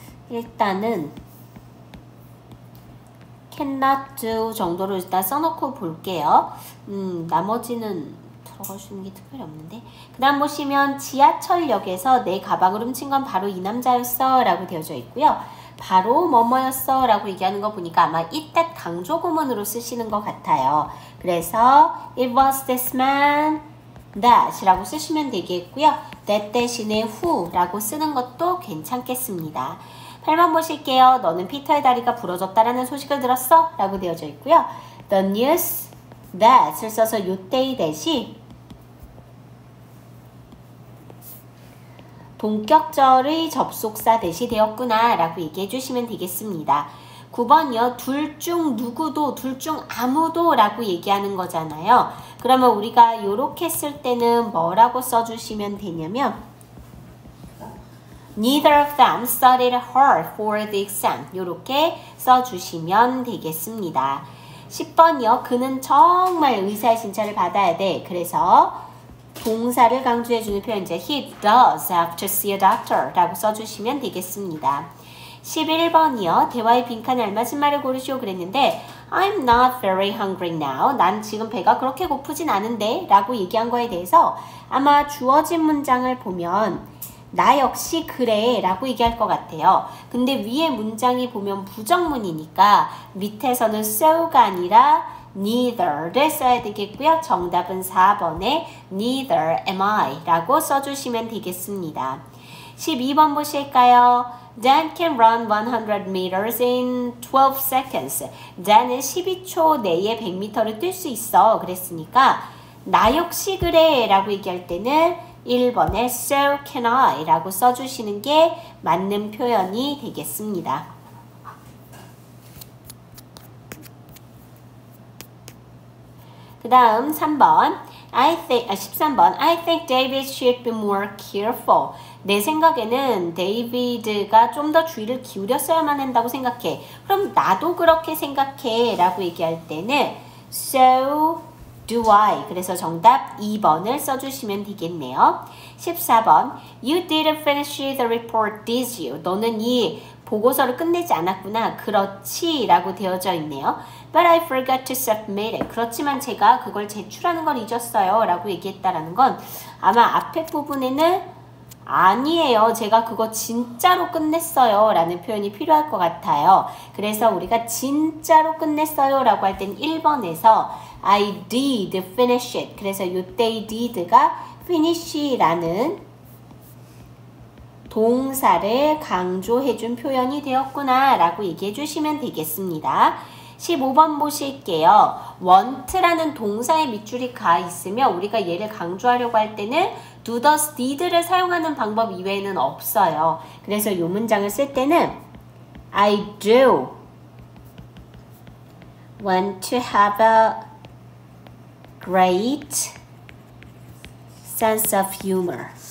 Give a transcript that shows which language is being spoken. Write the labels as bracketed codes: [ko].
[ko] 일단은 cannot do 정도로 일단 써놓고 볼게요. 나머지는 들어갈 수 있는 게 특별히 없는데. 그 다음 보시면 지하철역에서 내 가방을 훔친 건 바로 이 남자였어 라고 되어져 있고요. 바로 뭐뭐였어 라고 얘기하는 거 보니까 아마 it that 강조 구문으로 쓰시는 것 같아요. 그래서 [en] it was this man that [ko] 라고 쓰시면 되겠고요. that 대신에 who 라고 쓰는 것도 괜찮겠습니다. 8번 보실게요. 너는 피터의 다리가 부러졌다라는 소식을 들었어? 라고 되어져 있고요. The news that을 써서 요때의 대시 동격절의 접속사 대시 되었구나 라고 얘기해 주시면 되겠습니다. 9번이요. 둘 중 누구도, 둘 중 아무도 라고 얘기하는 거잖아요. 그러면 우리가 이렇게 쓸 때는 뭐라고 써주시면 되냐면 [en] Neither of them studied hard for the exam. [ko] 이렇게 써주시면 되겠습니다. 10번이요. 그는 정말 의사의 진찰을 받아야 돼. 그래서 동사를 강조해주는 표현이죠. [en] He does have to see a doctor [ko] 라고 써주시면 되겠습니다. 11번이요. 대화의 빈칸에 알맞은 말을 고르시오 그랬는데 [en] I'm not very hungry now. [ko] 난 지금 배가 그렇게 고프진 않은데 라고 얘기한 거에 대해서 아마 주어진 문장을 보면 나 역시 그래 라고 얘기할 것 같아요. 근데 위에 문장이 보면 부정문이니까 밑에서는 so가 아니라 neither를 써야 되겠고요. 정답은 4번에 [en] neither am I [ko] 라고 써주시면 되겠습니다. 12번 보실까요? [en] Dan can run 100 meters in 12 seconds. [ko] Dan은 12초 내에 100m를 뛸 수 있어. 그랬으니까 나 역시 그래 라고 얘기할 때는 1번에 [en] so can I [ko] 라고 써주시는 게 맞는 표현이 되겠습니다. 그 다음 3번 13번 [en] I think David should be more careful. [ko] 내 생각에는 데이비드가 좀 더 주의를 기울였어야만 한다고 생각해. 그럼 나도 그렇게 생각해 라고 얘기할 때는 [en] so do I. [ko] 그래서 정답 2번을 써주시면 되겠네요. [en] 14번 You didn't finish the report, did you? [ko] 너는 이 보고서를 끝내지 않았구나. 그렇지 라고 되어져 있네요. [en] But I forgot to submit it. [ko] 그렇지만 제가 그걸 제출하는 걸 잊었어요 라고 얘기했다라는 건 아마 앞에 부분에는 아니에요. 제가 그거 진짜로 끝냈어요 라는 표현이 필요할 것 같아요. 그래서 우리가 진짜로 끝냈어요 라고 할 땐 1번에서 [en] I did finish it. [ko] 그래서 요때 이 did가 finish라는 동사를 강조해준 표현이 되었구나 라고 얘기해 주시면 되겠습니다. 15번 보실게요. want라는 동사의 밑줄이 가 있으면 우리가 얘를 강조하려고 할 때는 do, does, did를 사용하는 방법 이외에는 없어요. 그래서 이 문장을 쓸 때는 [en] I do want to have a great sense of humor.